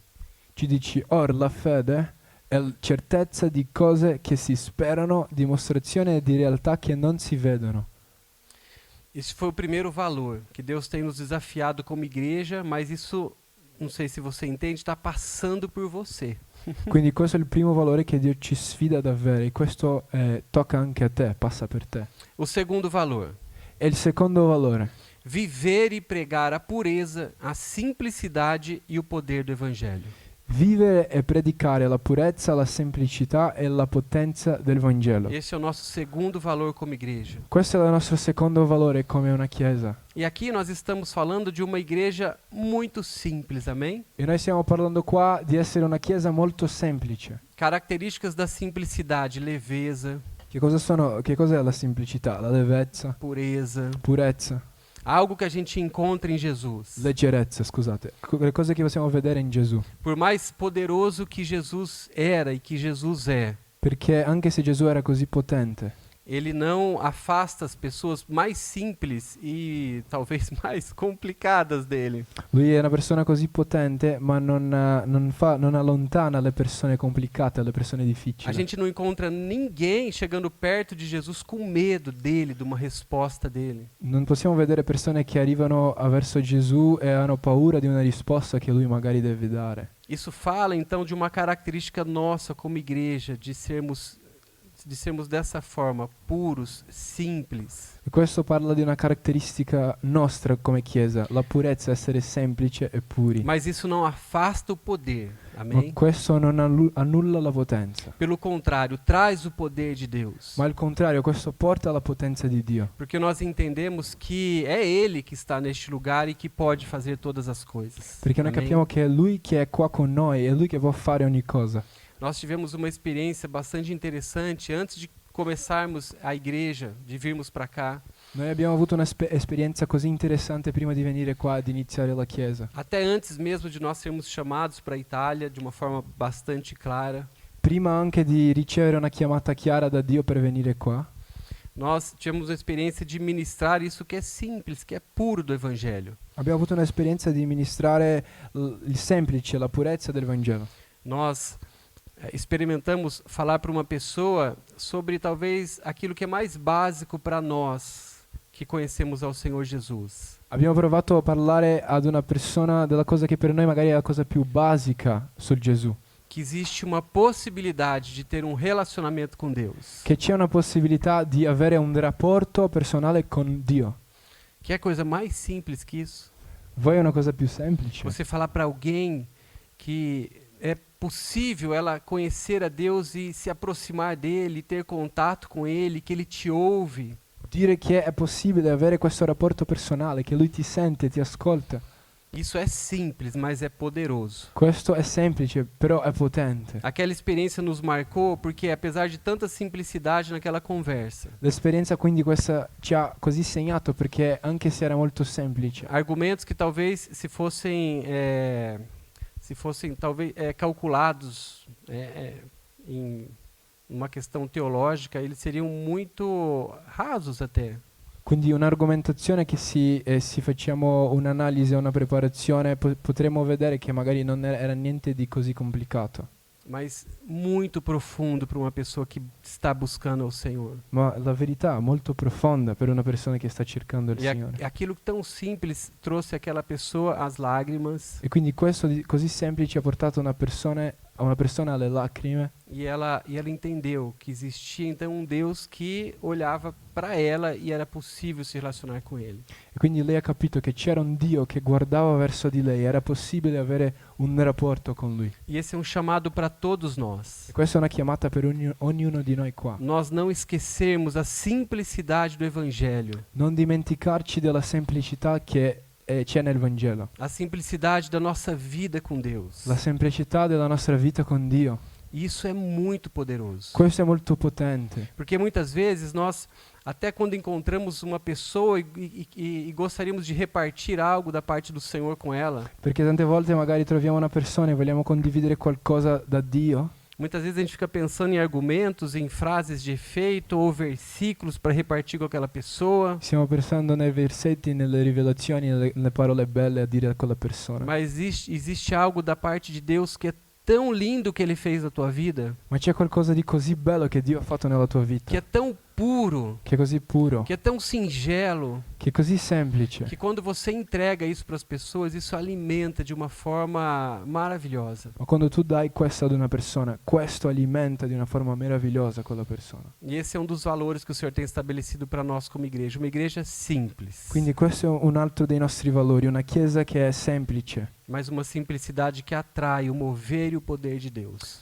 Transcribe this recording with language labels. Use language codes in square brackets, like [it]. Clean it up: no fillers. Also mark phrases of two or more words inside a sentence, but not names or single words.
[it] ci dici, or la fede è certezza di cose che si sperano, dimostrazione di realtà che non si vedono. [pt] Esse foi o primeiro valor que Deus tem nos desafiado como igreja, mas isso, não sei se você entende, está passando por você. [it] Quindi questo è il primo valore che Dio ci sfida ad avere, e questo tocca anche a te, passa per te. [pt] O segundo valor, [it] E il secondo valore, [pt] viver e pregar a pureza, a simplicidade e o poder do evangelho. [it] vivere e predicare la purezza, la semplicità e la potenza del Vangelo. [pt] Esse é o nosso segundo valor como igreja. [it] Questo è il nostro secondo valore come una chiesa. [pt] E aqui nós estamos falando de uma igreja muito simples, amém? [it] E noi stiamo parlando qua di essere una chiesa molto semplice. [pt] Características da simplicidade: leveza, [it] Che cos'è la semplicità? La levezza, [pt] pureza, [it] purezza, [pt] algo que a gente encontra em Jesus. [it] leggerezza, scusate. Le cose che possiamo vedere in Gesù. [pt] Por mais poderoso que Jesus era e que Jesus é, [it] Perché anche se Gesù era così potente, [pt] ele não afasta as pessoas mais simples e talvez mais complicadas dele. [it] lui è una persona così potente, ma non allontana le persone complicate, le persone [pt] A [it] difficili. [pt] gente não encontra ninguém chegando perto de Jesus com medo dele, de uma resposta dele. [it] Non possiamo vedere persone che arrivano verso Gesù e hanno paura di una risposta che lui magari deve dare. [pt] Isso fala então de uma característica nossa como igreja, de de sermos dessa forma, puros, simples, [it] E questo parla di una caratteristica nostra come Chiesa, la purezza, essere semplice e puri. [pt] mas isso não afasta o poder. [it] Ma [pt] Amém? [it] questo non annulla la potenza. [pt] Pelo contrário, traz o poder de Deus. [it] Ma al contrario, questo porta alla potenza di Dio. [pt] Porque nós entendemos que é Ele que está neste lugar e que pode fazer todas as coisas. [it] Perché noi [pt] Amém? [it] capiamo che è Lui che è qua con noi, è Lui che può fare ogni cosa. [pt] Nós tivemos uma experiência bastante interessante antes de começarmos a igreja, de virmos para cá. [it] Noi abbiamo avuto un'esperienza così interessante prima di venire qua ad iniziare la Chiesa. [pt] Até antes mesmo de nós sermos chamados para a Itália de uma forma bastante clara, [it] Prima anche di ricevere una chiamata chiara da Dio per venire qua, [pt] nós tivemos a experiência de ministrar isso que é simples, que é puro do Evangelho. [it] abbiamo avuto un'esperienza di ministrare il semplice, la purezza del Vangelo. [pt] Nós experimentamos falar para uma pessoa sobre talvez aquilo que é mais básico para nós que conhecemos ao Senhor Jesus. [it] Abbiamo provato a parlare ad una persona della cosa che per noi magari è la cosa più basica sul Gesù. [pt] Que existe uma possibilidade de ter um relacionamento com Deus. [it] Che c'è una possibilità di avere un rapporto personale con Dio. [pt] Que é coisa mais simples que isso? [it] Vuoi una cosa più semplice? [pt] Você falar para alguém que é possível ela conhecer a Deus e se aproximar dele, ter contato com ele, que ele te ouve. [it] Dire che è possibile avere questo rapporto personale, che Lui ti sente, ti ascolta. [pt] Isso é simples, mas é poderoso. [it] Questo è semplice, però è potente. [pt] Aquela experiência nos marcou porque, apesar de tanta simplicidade naquela conversa, [it] L'esperienza quindi questa ci ha così segnato perché anche se era molto semplice, [pt] argumentos que talvez se fossem talvez calculados em uma questão teológica, eles seriam muito rasos até. [it] quindi un'argomentazione che se facciamo un'analisi o una preparazione potremmo vedere che magari non era niente di così complicato, [pt] Mas muito profundo para uma pessoa que está buscando ao Senhor. [it] ma la verità è molto profonda per una persona che sta cercando il [pt] E [it] Signore. [pt] aquilo tão simples trouxe aquela pessoa às lágrimas [it] E quindi questo così semplice ha portato una persona alle lacrime [pt] e ela entendeu que existia então um Deus que olhava para ela e era possível se relacionar com Ele. [it] e quindi lei ha capito che c'era un Dio che guardava verso di lei, era possibile avere un rapporto con Lui. [pt] E esse é um chamado para todos nós. [it] E questa è una chiamata per ognuno di noi qua. [pt] Nós não esquecermos a simplicidade do Evangelho, [it] Non dimenticarci della semplicità che c'è nel Vangelo, [pt] a simplicidade da nossa vida com Deus. [it] la semplicità della nostra vita con Dio. [pt] Isso é muito poderoso. [it] Questo è molto potente, [pt] Porque muitas vezes nós, até quando encontramos uma pessoa e gostaríamos de repartir algo da parte do Senhor com ela, [it] perché tante volte magari troviamo una persona e vogliamo condividere qualcosa da Dio, [pt] muitas vezes a gente fica pensando em argumentos, em frases de efeito ou versículos para repartir com aquela pessoa. [it] stiamo pensando nei versetti, nelle rivelazioni, nelle parole belle a dire a quella persona. [pt] Mas existe algo da parte de Deus que é tão lindo que Ele fez na tua vida, [it] Ma c'è qualcosa di così bello che Dio ha fatto nella tua vita, [pt] que é tão puro, [it] che è così puro, [pt] que é tão singelo, [it] che è così semplice, [pt] que quando você entrega isso para as pessoas, isso alimenta de uma forma maravilhosa. [it] ma quando tu dai questo ad una persona, questo alimenta di una forma meravigliosa quella persona. [pt] E esse é um dos valores que o Senhor tem estabelecido para nós como igreja, uma igreja simples, [it] Quindi questo è un altro dei nostri valori, una chiesa che è semplice, [pt] mas uma simplicidade que atrai o mover e o poder de Deus.